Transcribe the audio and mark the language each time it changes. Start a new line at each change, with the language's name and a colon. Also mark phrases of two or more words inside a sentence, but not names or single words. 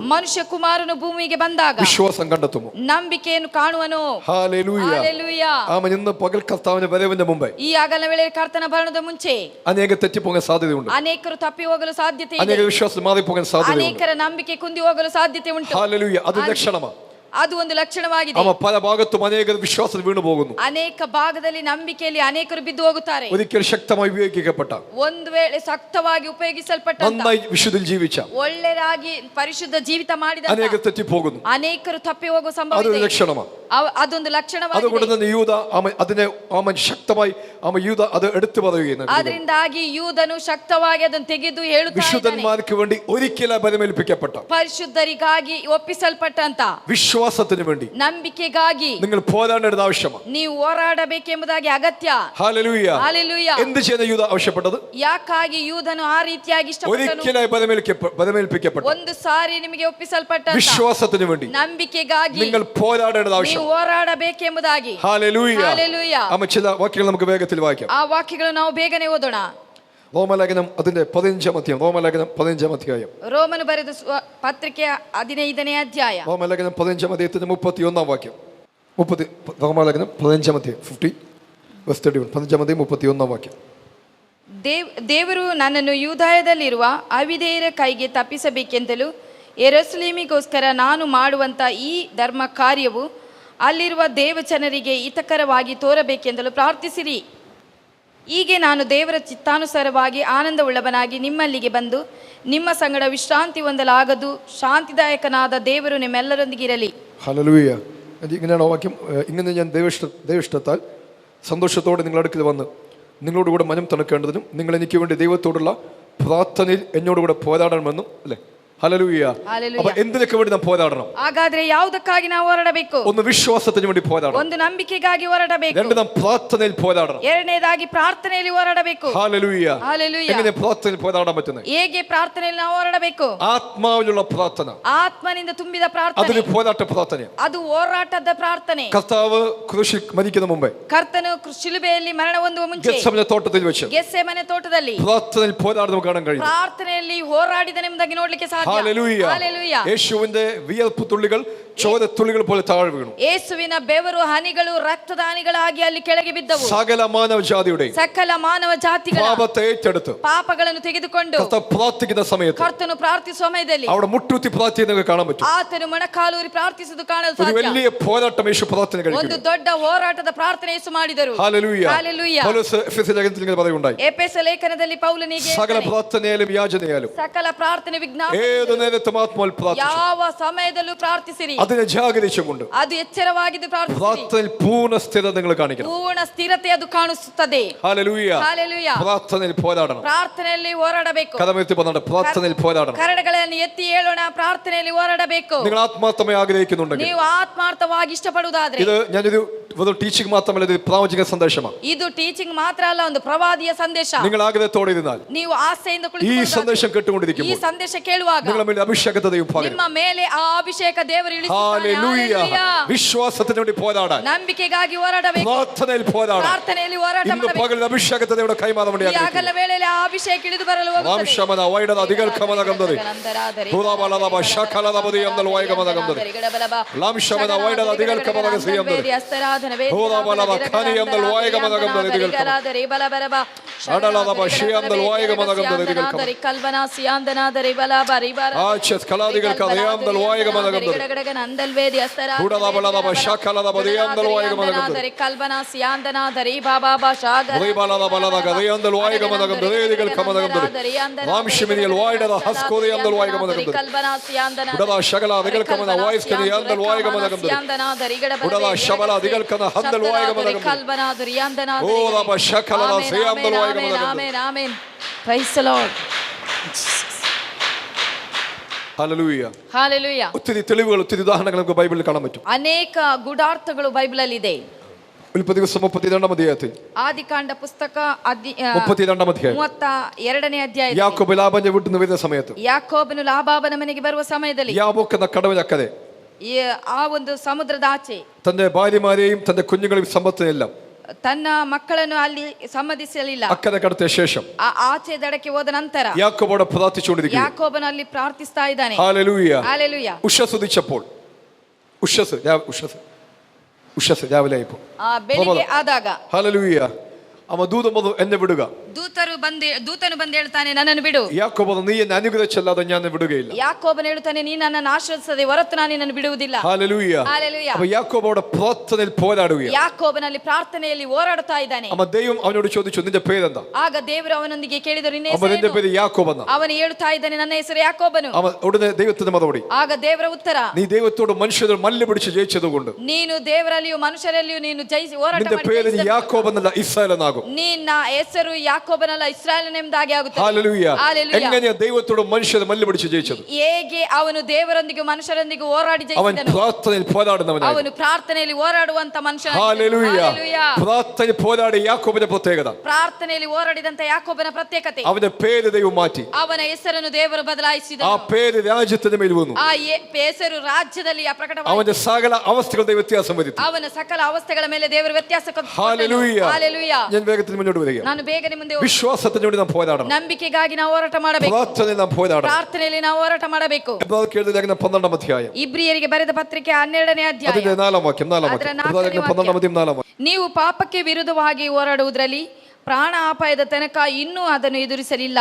Kannada: ಮನುಷ್ಯ ಕುಮಾರನು ಭೂಮಿಗೆ ಬಂದಾಗ
Malayalam: വിശ്വാസം കണ്ടെത്തുമോ?
Kannada: ನಂಬಿಕೆಯನ್ನು ಕಾಣುವನು?
Malayalam: ഹല്ലേലൂയ.
Kannada: ಹಾಲೆಲೂಯ.
Malayalam: ആമേൻ. ഇന്ന് പകൽ കർത്താവിന്റെ വരവിന്റെ മുമ്പേ
Kannada: ಈ ಆಗಲ ವೇಳೆ ಕರ್ತನ ಬರಣದ ಮುಂಚೆ
Malayalam: അനേക തെറ്റിപ്പോകാൻ സാധ്യതയുണ്ട്.
Kannada: ಅನೇಕರು ತಪ್ಪಿ ಹೋಗಲು ಸಾಧ್ಯತೆ ಇದೆ.
Malayalam: അനേക വിശ്വാസം മാറിപ്പോകാൻ സാധ്യതയുണ്ട്.
Kannada: ಅನೇಕರ ನಂಬಿಕೆ ಕುಂದಿ ಹೋಗಲು ಸಾಧ್ಯತೆ ಉಂಟು.
Malayalam: ഹല്ലേലൂയ. അത് ലക്ഷണമാണ്.
Kannada: ಅದು ಒಂದು ಲಕ್ಷಣವಾಗಿದೆ.
Malayalam: പല ഭാഗത്തും അനേകർ വിശ്വാസത്തിൽ വീണു പോകുന്നു.
Kannada: ಅನೇಕ ಭಾಗದಲ್ಲಿ ನಂಬಿಕೆಯಲ್ಲಿ ಅನೇಕರು ಬಿದ್ದು ಹೋಗುತ್ತಾರೆ.
Malayalam: ഒരിക്കൽ ശക്തമായി ഉപയോഗിക്കപ്പെട്ട,
Kannada: ಒಂದು ವೇಳೆ ಸಕ್ತವಾಗಿ ಉಪಯೋಗಿಸಲ್ಪಟ್ಟ,
Malayalam: നന്നായി വിശുദ്ധിയിൽ ജീവിച്ച,
Kannada: ಒಳ್ಳೆಯದಾಗಿ ಪರಿಶುದ್ಧ ಜೀವಿತ ಮಾಡಿದ
Malayalam: അനേകർ തെറ്റിപ്പോകുന്നു.
Kannada: ಅನೇಕರು ತಪ್ಪಿ ಹೋಗುವ ಸಂಭವ
Malayalam: അതൊരു
Kannada: ಇದೆ.
Malayalam: ലക്ഷണമാണ്.
Kannada: ಅದೊಂದು ಲಕ್ಷಣವಾಗಿದೆ.
Malayalam: അതുകൊണ്ട് തന്നെ യൂദ അതിനെ ശക്തമായി യൂദ അത് എടുത്തു പറയുകയാണ്.
Kannada: ಅದರಿಂದಾಗಿ ಯೂದನು ಶಕ್ತವಾಗಿ ಅದನ್ನು ತೆಗೆದು ಹೇಳುತ್ತಾ ಇದ್ದಾನೆ,
Malayalam: വിശുദ്ധന്മാർക്ക് വേണ്ടി ഒരിക്കലും ബലമേൽപ്പിക്കപ്പെട്ട,
Kannada: ಪರಿಶುದ್ಧರಿಗಾಗಿ ಒಪ್ಪಿಸಲ್ಪಟ್ಟಂತ,
Malayalam: വിശ്വാസത്തിന് വേണ്ടി
Kannada: ನಂಬಿಕೆಗಾಗಿ
Malayalam: നിങ്ങൾ പോരാടേണ്ടത് ആവശ്യമാണ്.
Kannada: ನೀವು ಹೋರಾಡಬೇಕೆಂಬುದಾಗಿ ಅಗತ್ಯ.
Malayalam: ഹല്ലേലൂയ.
Kannada: ಹಲ್ಲೆಲೂಯಾ.
Malayalam: എന്ത് ചെയ്ത യൂദ ആവശ്യപ്പെട്ടത്?
Kannada: ಯಾಕಾಗಿ ಯೂದನು ಆ ರೀತಿಯಾಗಿ ಇಷ್ಟಪಟ್ಟನು?
Malayalam: ഒരിക്കലായി ബലമേൽപ്പിക്കപ്പെട്ട,
Kannada: ಒಂದು ಸಾರಿ ನಿಮಗೆ ಒಪ್ಪಿಸಲ್ಪಟ್ಟ
Malayalam: വിശ്വാസത്തിന് വേണ്ടി
Kannada: ನಂಬಿಕೆಗಾಗಿ
Malayalam: നിങ്ങൾ പോരാടേണ്ടത് ആവശ്യം.
Kannada: ನೀವು ಹೋರಾಡಬೇಕೆಂಬುದಾಗಿ.
Malayalam: ഹല്ലേലൂയ.
Kannada: ಹಲ್ಲೆಲೂಯಾ.
Malayalam: ചില വാക്യങ്ങൾ നമുക്ക് വേഗത്തിൽ വായിക്കാം.
Kannada: ಆ ವಾಕ್ಯಗಳು ನಾವು ಬೇಗನೆ ಓದೋಣ.
Malayalam: റോമലേഖനം അതിന്റെ 15-ാം അധ്യായം. റോമലേഖനം 15-ാം അധ്യായം.
Kannada: ರೋಮನು ಬರೆದ ಪತ್ರಿಕೆ 15ನೇ ಅಧ್ಯಾಯ.
Malayalam: റോമലേഖനം 15-ാം അധ്യായത്തിന്റെ 31-ാം വാക്യം. റോമലേഖനം 15-ാം അധ്യായം 15-ാം അധ്യായം 31-ാം വാക്യം.
Kannada: ದೇವರು ನನ್ನನ್ನು ಯೂದಾಯದಲ್ಲಿರುವ ಅವಿಧೇಯರ ಕೈಗೆ ತಪ್ಪಿಸಬೇಕೆಂತಲೂ ಯೆರೂಸಲೇಮಿಗೋಸ್ಕರ ನಾನು ಮಾಡುವಂಥ ಈ ಧರ್ಮ ಕಾರ್ಯವು ಅಲ್ಲಿರುವ ದೇವಜನರಿಗೆ ಹಿತಕರವಾಗಿ ತೋರಬೇಕೆಂದಲೂ ಪ್ರಾರ್ಥಿಸಿರಿ. ಹೀಗೆ ನಾನು ದೇವರ ಚಿತ್ತಾನುಸಾರವಾಗಿ ಆನಂದವುಳ್ಳವನಾಗಿ ನಿಮ್ಮಲ್ಲಿಗೆ ಬಂದು ನಿಮ್ಮ ಸಂಗಡ ವಿಶ್ರಾಂತಿ ಹೊಂದಲಾಗದು. ಶಾಂತಿದಾಯಕನಾದ ದೇವರು ನಿಮ್ಮೆಲ್ಲರೊಂದಿಗಿರಲಿ.
Malayalam: ഹല്ലേലൂയ. ഇങ്ങനെയാണ് വാക്യം. ഇങ്ങനെ ഞാൻ ദൈവഇഷ്ടത്താൽ സന്തോഷത്തോടെ നിങ്ങളുടെ അടുക്കൽ വന്ന് നിങ്ങളോട് കൂടെ മനം തണുക്കേണ്ടതിനും നിങ്ങൾ എനിക്ക് വേണ്ടി ദൈവത്തോടുള്ള പ്രാർത്ഥനയിൽ എന്നോടുകൂടെ പോരാടണമെന്നും അല്ലേ? ഹല്ലേലൂയ. അപ്പോൾ എന്തിനൊക്കെ വേണ്ടി നാം പോരാടണം?
Kannada: ಹಾಗಾದ್ರೆ ಯಾವುದಕ್ಕಾಗಿ ನಾವು ಹೋರಾಡಬೇಕು?
Malayalam: ഒന്ന് വിശ്വാസത്തിന് വേണ്ടി പോരാടണം.
Kannada: ಒಂದು ನಂಬಿಕೆಗಾಗಿ ಹೋರಾಡಬೇಕು.
Malayalam: രണ്ട് നാം പ്രാർത്ഥനയിൽ പോരാടണം.
Kannada: ಎರಡನೇದಾಗಿ ಪ್ರಾರ್ಥನೆಯಲ್ಲಿ ಹೋರಾಡಬೇಕು.
Malayalam: ഹല്ലേലൂയ.
Kannada: ಹಲ್ಲೆಲೂಯಾ.
Malayalam: എങ്ങനെ പ്രാർത്ഥനയിൽ പോരാടാൻ പറ്റുന്നത്?
Kannada: ಹೇಗೆ ಪ್ರಾರ್ಥನೆಯಲ್ಲಿ ನಾವು ಹೋರಾಡಬೇಕು?
Malayalam: ആത്മാവിലുള്ള പ്രാർത്ഥന,
Kannada: ಆತ್ಮನಿಂದ ತುಂಬಿದ ಪ್ರಾರ್ಥನೆ,
Malayalam: അതൊരു പോരാട്ട പ്രാർത്ഥനയാണ്.
Kannada: ಅದು ಹೋರಾಟದ ಪ್ರಾರ್ಥನೆ.
Malayalam: കർത്താവ് ക്രൂശിൽ മരിക്കുന്ന മുമ്പേ
Kannada: ಕರ್ತನು ಶಿಲುಬೆಯಲ್ಲಿ ಮರಣ ಹೊಂದುವ ಮುಂಚೆ
Malayalam: ഗെത്സമനെ തോട്ടത്തിൽ വെച്ച്
Kannada: ಗೆತ್ಸೆಮನೆ ತೋಟದಲ್ಲಿ
Malayalam: പ്രാർത്ഥനയിൽ പോരാടുന്നത് കാണാൻ കഴിയും.
Kannada: ಪ್ರಾರ್ಥನೆಯಲ್ಲಿ ಹೋರಾಡಿದನೆಂಬುದಾಗಿ ನೋಡ್ಲಿಕ್ಕೆ ಸಾಧ್ಯ.
Malayalam: ഹല്ലേലൂയ.
Kannada: ಹಲ್ಲೆಲೂಯಾ.
Malayalam: യേശുവിന്റെ വിയർപ്പ് തുള്ളികൾ ചോരത്തുള്ളികൾ പോലെ താഴെ വീണു.
Kannada: ಯೇಸುವಿನ ಬೆವರು ಹನಿಗಳು ರಕ್ತದ ಹನಿಗಳಾಗಿ ಅಲ್ಲಿ ಕೆಳಗೆ ಬಿದ್ದವು.
Malayalam: സകല മാനവ ജാതിയുടെയും
Kannada: ಸಕಲ ಮಾನವ ಜಾತಿಗಳ
Malayalam: പാപത്തെ ഏറ്റെടുത്ത്
Kannada: ಪಾಪಗಳನ್ನು ತೆಗೆದುಕೊಂಡು
Malayalam: കർത്താവ് പ്രാർത്ഥിക്കുന്ന സമയത്ത്
Kannada: ಕರ್ತನು ಪ್ರಾರ್ಥಿಸುವ ಸಮಯದಲ್ಲಿ
Malayalam: അവിടെ മുട്ടുകുത്തി പ്രാർത്ഥിക്കുന്നത് കാണാൻ പറ്റും.
Kannada: ಆತನು ಮೊಣಕಾಲೂರಿ ಪ್ರಾರ್ಥಿಸುವುದು ಕಾಣಲು
Malayalam: ഒരു
Kannada: ಸಾಧ್ಯ.
Malayalam: വലിയ പോരാട്ടം യേശു പ്രാർത്ഥന
Kannada: ಒಂದು
Malayalam: കഴിക്കുന്നു.
Kannada: ದೊಡ್ಡ ಹೋರಾಟದ ಪ್ರಾರ್ಥನೆ ಯೇಸು ಮಾಡಿದರು.
Malayalam: ഹല്ലേലൂയ.
Kannada: ಹಲ್ಲೆಲೂಯಾ.
Malayalam: പൗലോസ് എഫെസ്യ ലേഖനത്തിൽ ഇങ്ങനെ പറയുണ്ടായി,
Kannada: ಎಫೆಸ ಲೇಖನದಲ್ಲಿ ಪೌಲನಿಗೆ
Malayalam: സകല പ്രാർത്ഥനയാലും യാചനയാലും
Kannada: ಸಕಲ ಪ್ರಾರ್ಥನೆ ವಿಜ್ಞಾಪನೆ
Malayalam: ഏത് നേരത്തും ആത്മാവിൽ പ്രാർത്ഥിച്ചു
Kannada: ಯಾವ ಸಮಯದಲ್ಲೂ ಪ್ರಾರ್ಥಿಸಿರಿ.
Malayalam: അതിനെ ജാഗരിച്ചുകൊണ്ട്
Kannada: ಅದು ಎಚ್ಚರವಾಗಿದ್ದು ಪ್ರಾರ್ಥಿಸಿರಿ.
Malayalam: പ്രാർത്ഥനയിൽ പൂർണ്ണ സ്ഥിരത നിങ്ങൾ കാണിക്കണം.
Kannada: ಪೂರ್ಣ ಸ್ಥಿರತೆ ಅದು ಕಾಣಿಸುತ್ತದೆ.
Malayalam: ഹല്ലേലൂയ.
Kannada: ಹಲ್ಲೆಲೂಯಾ.
Malayalam: പ്രാർത്ഥനയിൽ പോരാടണം.
Kannada: ಪ್ರಾರ್ಥನೆಯಲ್ಲಿ ಹೋರಾಡಬೇಕು.
Malayalam: കരമെത്തി പറഞ്ഞ പ്രാർത്ഥനയിൽ പോരാടണം.
Kannada: ಕರಡುಗಳನ್ನು ಎತ್ತಿ ಹೇಳೋಣ, ಪ್ರಾರ್ಥನೆಯಲ್ಲಿ ಹೋರಾಡಬೇಕು.
Malayalam: നിങ്ങൾ ആത്മാർത്ഥമായി ആഗ്രഹിക്കുന്നുണ്ടെങ്കിൽ,
Kannada: ನೀವು ಆತ್ಮಾರ್ಥವಾಗಿ ಇಷ್ಟಪಡುವುದಾದ್ರೆ,
Malayalam: ഇത് ഞാനൊരു ടീച്ചിങ് മാത്രമല്ല, ഇത് പ്രാവചിക സന്ദേശമാണ്.
Kannada: ಇದು ಟೀಚಿಂಗ್ ಮಾತ್ರ ಅಲ್ಲ, ಒಂದು ಪ್ರವಾದಿಯ ಸಂದೇಶ.
Malayalam: നിങ്ങൾ ആഗ്രഹത്തോടെ ഇരുന്നാൽ
Kannada: ನೀವು ಆಸೆಯಿಂದ
Malayalam: ഈ
Kannada: ಕುಳಿತುಕೊಳ್ಳುವುದಾದ್ರೆ,
Malayalam: സന്ദേശം
Kannada: ಈ
Malayalam: കേട്ടുകൊണ്ടിരിക്കുമ്പോൾ
Kannada: ಸಂದೇಶ ಕೇಳುವಾಗ
Malayalam: നിങ്ങളുടെ മേൽ അഭിഷേകത്തെ ദൈവം പകരും.
Kannada: ನಿಮ್ಮ ಮೇಲೆ ಆ ಅಭಿಷೇಕ ದೇವರು ಇಳಿಸುತ್ತಾನೆ.
Malayalam: ഹല്ലേലൂയ.
Kannada: ಹಲ್ಲೆಲೂಯಾ.
Malayalam: വിശ്വാസത്തിന് വേണ്ടി പോരാടാൻ,
Kannada: ನಂಬಿಕೆಗಾಗಿ ಹೋರಾಡಬೇಕು.
Malayalam: പ്രാർത്ഥനയിൽ പോരാടാൻ
Kannada: ಪ್ರಾರ್ಥನೆಯಲ್ಲಿ ಹೋರಾಟ
Malayalam: ഇന്ന്
Kannada: ಮಾಡಬೇಕು.
Malayalam: പകൽ അഭിഷേകത്തെ ദൈവം കൈമാറാൻ വേണ്ടി
Kannada: ಈ ಆಗಲ ವೇಳೆಯಲ್ಲಿ ಆ ಅಭಿಷೇಕ ಇಳಿದು ಬರಲು ಹೋಗುತ್ತದೆ. വാംശമന വൈഡത അധികൽക്കമന ഗന്ധരി ഭൂതാബലദബ ശകലദബദി അന്തൽ വൈഗമന ഗന്ധരി ലാംശമന വൈഡത അധികൽക്കമന ഗസിയന്തരി ഭൂതാബലദ ഖനി അന്തൽ വൈഗമന ഗന്ധരി ദിഗൽക്കമന അടലദബ ശിയന്തൽ വൈഗമന ഗന്ധരി ദിഗൽക്കമന ಕಲ್ಬನಾಸಿ ಆಂದನಾದರಿ ಬಲಬರಿ ಬರ ആച്ഛത് കലാദികൽക്കമന യാന്തൽ വൈഗമന ഗന്ധരി ಗಡಗಡಗನ ಅಂದಲ್ವೇದಿ ಅಸ್ತರಾ ഭൂതാബലദബ ശകലദബദി അന്തൽ വൈഗമന ഗന്ധരി ಕಲ್ಬನಾಸಿ ಆಂದನಾದರಿ ಬಾಬಾ ಶಾಗರ ഭൂതാബലദബലദ ഗദയന്തൽ വൈഗമന ഗന്ധരി ദിഗൽക്കമന ഗന്ധരി വാംശമിനിയൽ വൈഡത ഹസ്കോദി അന്തൽ വൈഗമന ഗന്ധരി ಕಲ್ಬನಾಸಿ ಆಂದನಾದರಿ ഉടദ ശകല ദിഗൽക്കമന വൈസ്കനി യാന്തൽ വൈഗമന ഗന്ധരി ഉടദ ശബല ദിഗൽക്കന ഹന്തൽ വൈഗമന ഗന്ധരി ಕಲ್ಬನಾದರಿ ಆಂದನಾದರಿ ഓദബ ശകലദ സിയാന്തൽ വൈഗമന ഗന്ധരി
English: Amen Amen. Praise the Lord.
Malayalam: ഹല്ലേലൂയ.
Kannada: ಹಲ್ಲೆಲೂಯಾ.
Malayalam: ഒത്തിരി തെളിവുകൾ, ഒത്തിരി ഉദാഹരണങ്ങൾ നമുക്ക് ബൈബിളിൽ കാണാൻ പറ്റും.
Kannada: ಅನೇಕ ಗೂಢಾರ್ಥಗಳು ಬೈಬಲ್ ಅಲ್ಲಿ ಇದೆ.
Malayalam: ഉൽപ്പത്തി പുസ്തകം 32-ാം അധ്യായത്തിൽ
Kannada: ಆದಿಕಾಂಡ ಪುಸ್ತಕ
Malayalam: 32-ാം അധ്യായം
Kannada: 32ನೇ ಅಧ್ಯಾಯದಲ್ಲಿ
Malayalam: യാക്കോബ് ലാബാന്റെ വീട്ടിൽ നിന്ന് വരുന്ന സമയത്ത്
Kannada: ಯಾಕೋಬನು ಲಾಬಾಬನ ಮನೆಗೆ ಬರುವ ಸಮಯದಲ್ಲಿ
Malayalam: യാബോക്ക് എന്ന കടവിനക്കരെ
Kannada: ಆ ಒಂದು ಸಮುದ್ರದ ಆಚೆ
Malayalam: തന്റെ ഭാര്യമാരെയും തന്റെ കുഞ്ഞുങ്ങളെയും സമ്പത്തിനെല്ലാം
Kannada: ತನ್ನ ಮಕ್ಕಳನ್ನು ಅಲ್ಲಿ ಸಮ್ಮತಿಸಲಿಲ್ಲ.
Malayalam: അക്കരെ കടത്തിയ ശേഷം
Kannada: ಆಚೆ ದಡಕ್ಕೆ ಹೋದ ನಂತರ
Malayalam: യാക്കോബോടെ പ്രാർത്ഥിച്ചുകൊണ്ടിരിക്കുന്നു.
Kannada: ಯಾಕೋಬನು ಅಲ್ಲಿ ಪ್ರಾರ್ಥಿಸ್ತಾ ಇದ್ದಾನೆ.
Malayalam: ഹല്ലേലൂയ.
Kannada: ಹಲ್ಲೆಲೂಯಾ.
Malayalam: ഉഷസുദിച്ചപ്പോൾ ഉഷസ് രാവിലെ ആയപ്പോൾ
Kannada: ಬೆಳಿಗ್ಗೆ ಆದಾಗ
Malayalam: ഹല്ലേലൂയ, അവ ദൂതം വന്നു എന്നെ വിടുക,
Kannada: ದೂತನು ಬಂದು ಹೇಳ್ತಾನೆ, ನನ್ನನ್ನು ಬಿಡು.
Malayalam: ಯಾಕೋಬನು, നീ എന്നെ അനുഗ്രഹിസല്ലാതെ ഞാൻ വിടുകയില്ല.
Kannada: ಯಾಕೋಬನು ಹೇಳ್ತಾನೆ, ನೀ ನನ್ನನ್ನು ಆಶ್ರಯಿಸದೆ ಹೊರತು ನಾನು ನಿನ್ನನ್ನು ಬಿಡುವುದಿಲ್ಲ.
Malayalam: ഹല്ലേലൂയ. ഹല്ലേലൂയ. അപ്പോൾ യാക്കോബ് അവിടെ പ്രാർത്ഥനയിൽ പോരാടുകയാണ്.
Kannada: ಯಾಕೋಬನಲ್ಲಿ ಪ್ರಾರ್ಥನೆಯಲ್ಲಿ ಹೋರಾಡುತ್ತಾ ಇದ್ದಾನೆ.
Malayalam: അപ്പോൾ ദൈവം അവനോട് ചോദിച്ചു, നിന്റെ പേരെന്താ?
Kannada: ಆಗ ದೇವರು ಅವನೊಂದಿಗೆ ಕೇಳಿದರು, ನಿನ್ನ
Malayalam: അപ്പോൾ നിന്റെ
Kannada: ಹೆಸರೇನು?
Malayalam: പേര് യാക്കോബ് എന്നാ.
Kannada: ಅವನು ಹೇಳುತ್ತಾ ಇದ್ದಾನೆ, ನನ್ನ ಹೆಸರು ಯಾಕೋಬನು.
Malayalam: അവൻ ഉടനെ ദൈവത്തിന്റെ മറുപടി,
Kannada: ಆಗ ದೇವರ ಉತ್ತರ,
Malayalam: നീ ദൈവത്തോട് മനുഷ്യരോട് മല്ല് പിടിച്ച് ജയിച്ചതുകൊണ്ട്
Kannada: ನೀನು ದೇವರಲ್ಲಿಯೂ ಮನುಷ್ಯರಲ್ಲಿಯೂ ನೀನು ಜಯಿಸಿ ಹೋರಾಟ
Malayalam: നിന്റെ പേര്
Kannada: ಮಾಡಿ
Malayalam: യാക്കോബ് എന്നല്ല ഇസ്രായേൽ എന്നാകും.
Kannada: ನಿನ್ನ ಹೆಸರು ಯಾಕೋಬನಲ್ಲ ಇಸ್ರಾಯೇಲನೆಂಬುದಾಗಿ ಆಗುತ್ತದೆ.
Malayalam: ഹല്ലേലൂയ. ഹല്ലേലൂയ. എങ്ങനെയാ ദൈവത്തോട് മനുഷ്യരെ മല്ല് പിടിച്ച് ജയിച്ചത്?
Kannada: ಹೇಗೆ ಅವನು ದೇವರೊಂದಿಗೆ ಮನುಷ್ಯರೊಂದಿಗೆ ಹೋರಾಡಿ
Malayalam: അവൻ
Kannada: ಜಯಿಸಿದನು?
Malayalam: പ്രാർത്ഥനയിൽ പോരാടുന്നവനാണ്.
Kannada: ಅವನು ಪ್ರಾರ್ಥನೆಯಲ್ಲಿ ಹೋರಾಡುವಂತ ಮನುಷ್ಯ.
Malayalam: ഹല്ലേലൂയ. പ്രാർത്ഥനയിൽ പോരാടി യാക്കോബിന്റെ പ്രത്യേകത,
Kannada: ಪ್ರಾರ್ಥನೆಯಲ್ಲಿ ಹೋರಾಡಿದಂತ ಯಾಕೋಬನ ಪ್ರತ್ಯೇಕತೆ,
Malayalam: അവന്റെ പേര് ദൈവം മാറ്റി.
Kannada: ಅವನ ಹೆಸರನ್ನು ದೇವರು
Malayalam: ആ
Kannada: ಬದಲಾಯಿಸಿದನು.
Malayalam: പേര് രാജ്യത്തിന് മേൽ വന്നു.
Kannada: ಆ ಹೆಸರು ರಾಜ್ಯದಲ್ಲಿ ಪ್ರಕಟವಾಯಿತು.
Malayalam: അവന്റെ സകല അവസ്ഥകളുടെ വ്യത്യാസം വരുത്തി.
Kannada: ಅವನ ಸಕಲ ಅವಸ್ಥೆಗಳ ಮೇಲೆ ದೇವರು ವ್ಯತ್ಯಾಸ ಕೊಟ್ಟನು.
Malayalam: ഹല്ലേലൂയ.
Kannada: ಹಲ್ಲೆಲೂಯ.
Malayalam: ഞാൻ വേഗത്തിൽ മുന്നോട്ട് വരിക.
Kannada: ನಾನು ಬೇಗನೆ ಮುಂದೆ ಹೋಗ್ತೀನಿ.
Malayalam: വിശ്വാസത്തിന് വേണ്ടി നാം പോരാടണം.
Kannada: ನಂಬಿಕೆಗಾಗಿ ನಾವು ಹೋರಾಟ ಮಾಡಬೇಕು.
Malayalam: പ്രാർത്ഥനയിൽ നാം പോരാടണം.
Kannada: ಪ್ರಾರ್ಥನೆಯಲ್ಲಿ ನಾವು ಹೋರಾಟ ಮಾಡಬೇಕು.
Malayalam: എബ്രായർക്ക് എഴുതിയ ലേഖനം 12-ാം അധ്യായം
Kannada: ಇಬ್ರಿಯರಿಗೆ ಬರೆದ ಪತ್ರಿಕೆ 12ನೇ ಅಧ್ಯಾಯ
Malayalam: അതിന്റെ 4-ാം വാക്യം.
Kannada: ಅದರ 4ನೇ ವಾಕ್ಯ.
Malayalam: 12-ാം വാക്യം.
Kannada: ನೀವು ಪಾಪಕ್ಕೆ ವಿರುದ್ಧವಾಗಿ ಹೋರಾಡುವುದರಲ್ಲಿ ಪ್ರಾಣ ಅಪಾಯದ ತನಕ ಇನ್ನೂ ಅದನ್ನು ಎದುರಿಸಲಿಲ್ಲ.